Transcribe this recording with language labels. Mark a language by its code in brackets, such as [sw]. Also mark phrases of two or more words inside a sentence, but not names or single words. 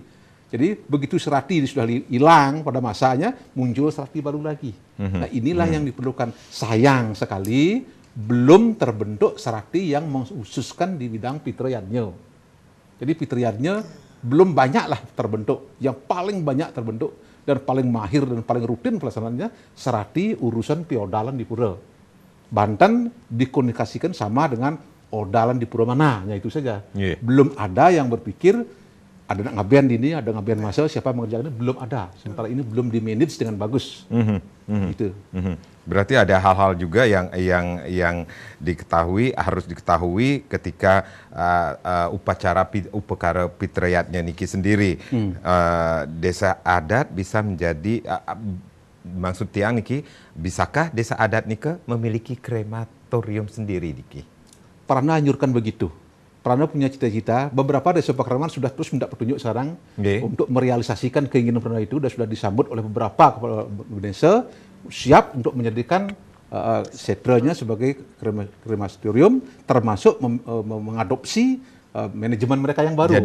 [id] Jadi begitu serati sudah hilang pada masanya, muncul serati baru lagi. Nah inilah yang diperlukan. Sayang sekali belum terbentuk serati yang mengkhususkan di bidang Pitra Yatnya. Jadi Pitra Yatnya belum banyaklah terbentuk. Yang paling banyak terbentuk dan paling mahir dan paling rutin pelaksanaannya serati urusan piodalan di pura. Banten dikomunikasikan sama dengan odalan di pura mana, ya itu saja. Belum ada yang berpikir ada ngaben ini, ada ngaben masa, siapa mengerjakan ini, belum ada. Sementara ini belum di-manage dengan bagus. Gitu. Berarti ada hal-hal juga yang harus diketahui ketika upacara Pitra Yatnya niki sendiri. Desa adat bisa menjadi maksud [ban] tiang niki, [id] bisakah desa adat niki memiliki krematorium sendiri niki? Pernah anjurkan begitu. Prana punya cita-cita, beberapa desa Pakraman sudah terus mendapat petunjuk sekarang untuk merealisasikan keinginan Prana itu, dan sudah disambut oleh beberapa kepala desa siap untuk menjadikan setranya sebagai krematorium, termasuk mengadopsi manajemen mereka yang baru.